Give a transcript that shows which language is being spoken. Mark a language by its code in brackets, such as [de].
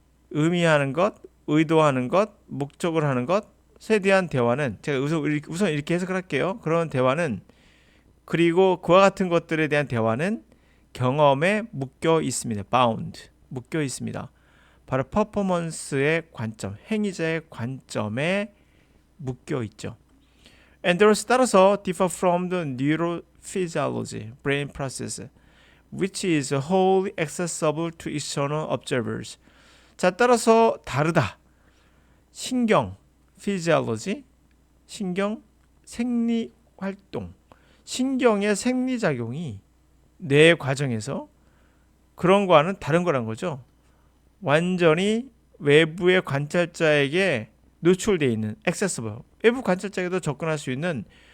[ko] 의미하는 것, 의도하는 것, 목적을 하는 것에 대한 대화는, 제가 우선 이렇게 해석을 할게요. 그런 대화는, 그리고 그와 같은 것들에 대한 대화는 경험에 묶여 있습니다. bound. 묶여 있습니다. 바로 퍼포먼스의 관점, 행위자의 관점에 묶여 있죠. [en] And [ko] 따라서 [en] differ from the neurophysiology, brain process, which is wholly accessible to external observers. [ko] 자, 따라서 다르다. 신경, physiology, 신경, 생리활동, 신경의 생리작용이 뇌 과정에서 그런 거와는 다른 거란 거죠. 완전히 외부의 관찰자에게 노출되어 있는 accessible, 외부 관찰자에게도 접근할 수 있는